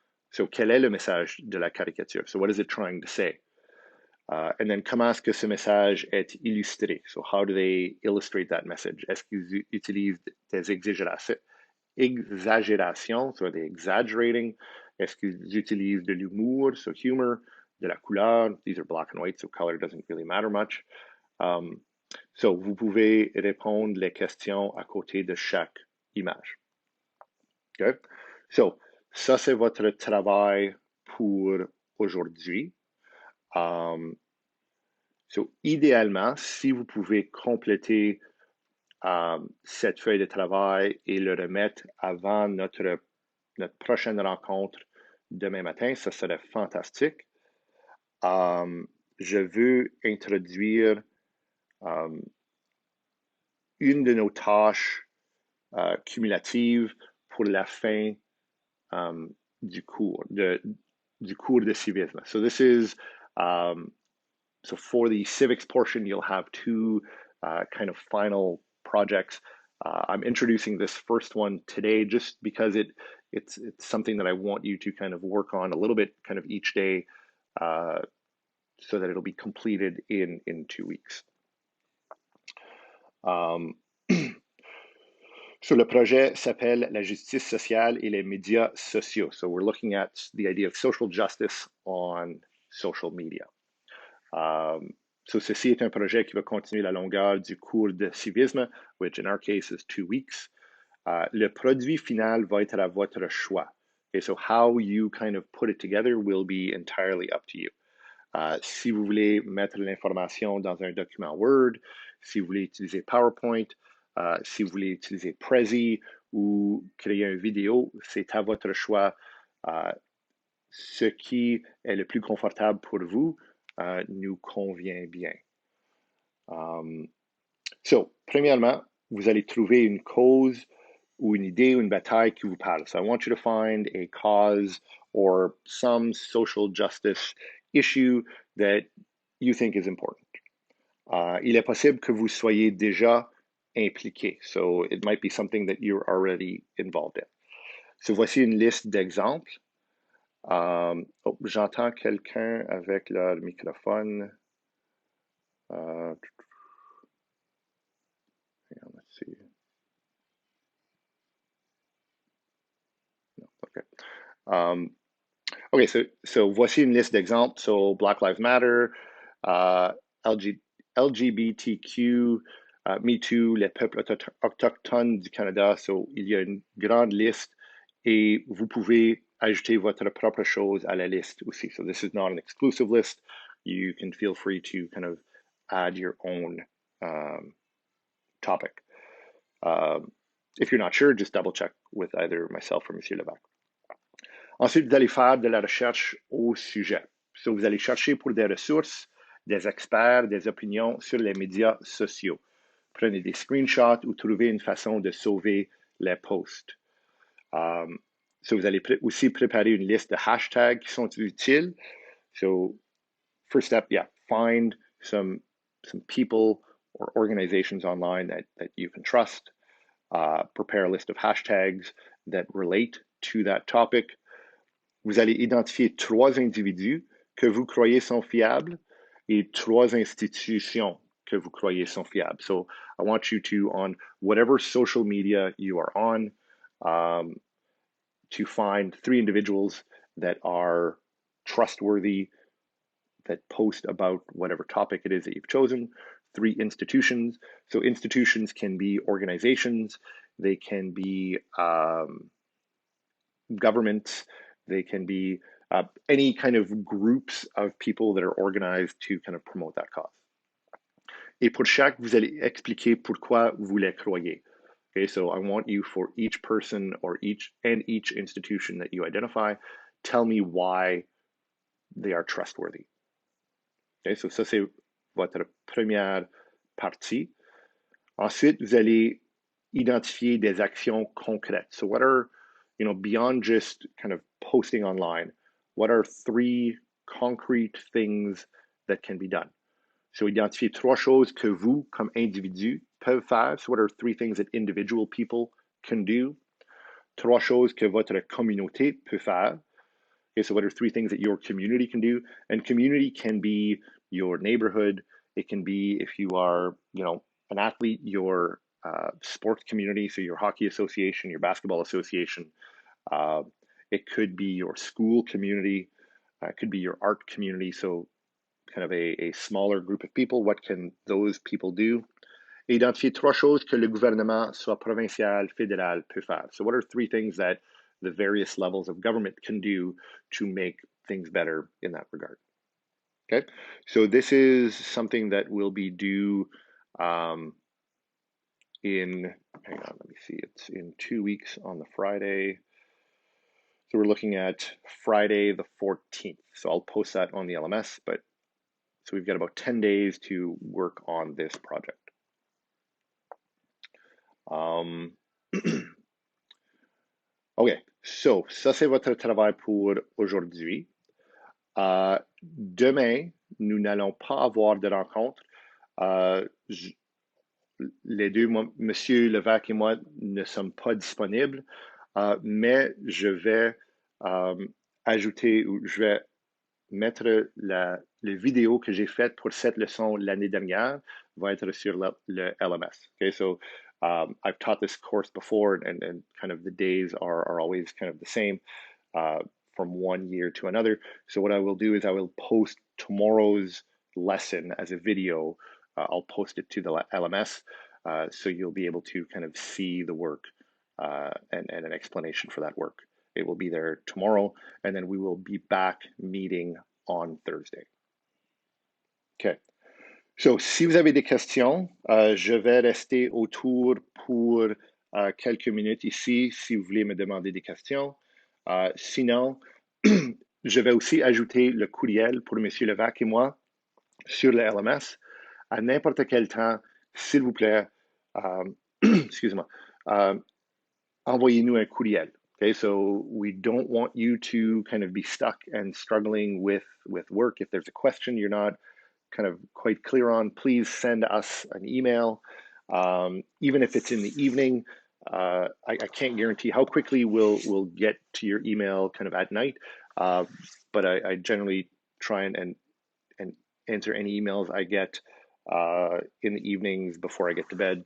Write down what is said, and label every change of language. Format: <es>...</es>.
<fr>So, quel est le message de la caricature?</fr> <en>So, what is it trying to say? And then,</en> <fr>comment est-ce que ce message est illustré?</fr> <en>So, how do they illustrate that message?</en> <fr>Est-ce qu'ils utilisent des exagérations?</fr> <en>So, are they exaggerating?</en> <fr>Est-ce qu'ils utilisent de l'humour? So, humor, de la couleur.</fr> <en>These are black and white, so color doesn't really matter much.</en> <fr>So, vous pouvez répondre les questions à côté de chaque image. Okay? So, ça, c'est votre travail pour aujourd'hui. So, idéalement, si vous pouvez compléter cette feuille de travail et le remettre avant notre prochaine rencontre demain matin, ça serait fantastique. Je veux introduire une de nos tâches cumulatives pour la fin du cours de civisme.</fr> <en>So this is, so for the civics portion, you'll have 2 kind of final projects. I'm introducing this first one today just because it's something that I want you to kind of work on a little bit kind of each day so that it'll be completed in 2 weeks.</en> <fr>So le projet s'appelle La justice sociale et les médias sociaux.</fr> <en>So we're looking at the idea of social justice on social media.</en> <fr>So ceci est un projet qui va continuer la longueur du cours de civisme,</fr> <en>which in our case is 2 weeks.</en> <fr>Le produit final va être à votre choix.</fr> <en>Okay, so how you kind of put it together will be entirely up to you.</en> <fr>Si vous voulez mettre l'information dans un document Word, si vous voulez utiliser PowerPoint, si vous voulez utiliser Prezi ou créer une vidéo, c'est à votre choix. Ce qui est le plus confortable pour vous nous convient bien. So, premièrement, vous allez trouver une cause ou une idée ou une bataille qui vous parle.</fr> <en>So I want you to find a cause or some social justice issue that you think is important.</en> <fr>Il est possible que vous soyez déjà impliqué.</fr> <en>So it might be something that you're already involved in.</en> <fr>So voici une liste d'exemples. J'entends quelqu'un avec leur microphone.</fr> <en>Let's see.</en> <fr>No, okay. Okay, so voici une liste d'exemples.</fr> <en>So Black Lives Matter, LGBTQ,</en> <fr>Me Too, les peuples autochtones du Canada. So, il y a une grande liste et vous pouvez ajouter votre propre chose à la liste aussi.</fr> <en>So this is not an exclusive list. You can feel free to kind of add your own topic. If you're not sure, just double check with either myself or Monsieur Levac.</en> <fr>Ensuite, vous allez faire de la recherche au sujet. So, vous allez chercher pour des ressources, des experts, des opinions sur les médias sociaux. Prenez des screenshots ou trouvez une façon de sauver les posts. So, vous allez aussi préparer une liste de hashtags qui sont utiles.</fr> <en>So, first step, yeah, find some people or organizations online that you can trust. Prepare a list of hashtags that relate to that topic.</en> <fr>Vous allez identifier 3 individus que vous croyez sont fiables et 3 institutions que vous croyez sont fiables.</fr> <en>So I want you to, on whatever social media you are on, to find 3 individuals that are trustworthy, that post about whatever topic it is that you've chosen. 3 institutions. So institutions can be organizations, they can be governments, they can be any kind of groups of people that are organized to kind of promote that cause.</en> <fr>Et pour chaque, vous allez expliquer pourquoi vous les croyez.</fr> <en>Okay, so I want you, for each person or each institution that you identify, tell me why they are trustworthy.</en> <fr>Okay, so ça c'est votre première partie. Ensuite, vous allez identifier des actions concrètes.</fr> <en>So what are, beyond just kind of posting online, what are 3 concrete things that can be done?</en> <fr>So identifier 3 choses que vous, comme individu, peuvent faire.</fr> <en>So what are 3 things that individual people can do?</en> <fr>3 choses que votre communauté peut faire.</fr> <en>Okay, so what are 3 things that your community can do? And community can be your neighborhood. It can be, if you are, an athlete, your sports community, so your hockey association, your basketball association. It could be your school community. It could be your art community. So kind of a smaller group of people. What can those people do?</en> <fr>Identifier 3 choses que le gouvernement, soit provincial, fédéral, peut faire.</fr> <en>So what are 3 things that the various levels of government can do to make things better in that regard? Okay, so this is something that will be due hang on, let me see, it's in 2 weeks on the Friday. So we're looking at Friday the 14th. So I'll post that on the LMS, but so we've got about 10 days to work on this project.</en> <fr>OK, so ça c'est votre travail pour aujourd'hui. Demain, nous n'allons pas avoir de rencontre. Les deux, Monsieur Levac et moi, ne sommes pas disponibles, mais je vais ajouter, ou je vais mettre la vidéo que j'ai faite pour cette leçon l'année dernière, va être sur le LMS.</fr> <en>Okay, so I've taught this course before, and kind of the days are always kind of the same from one year to another. So what I will do is I will post tomorrow's lesson as a video. I'll post it to the LMS, so you'll be able to kind of see the work and an explanation for that work. It will be there tomorrow, and then we will be back meeting on Thursday. Okay.</en> <fr>So, si vous avez des questions, je vais rester autour pour quelques minutes ici si vous voulez me demander des questions. Sinon, je vais aussi ajouter le courriel pour M. Levac et moi sur le LMS à n'importe quel temps, s'il vous plaît. Excusez-moi. Envoyez-nous un courriel.</fr> <en>Okay, so we don't want you to kind of be stuck and struggling with work. If there's a question you're not kind of quite clear on, please send us an email. Even if it's in the evening, I can't guarantee how quickly we'll get to your email kind of at night, but I generally try and answer any emails I get in the evenings before I get to bed.</en>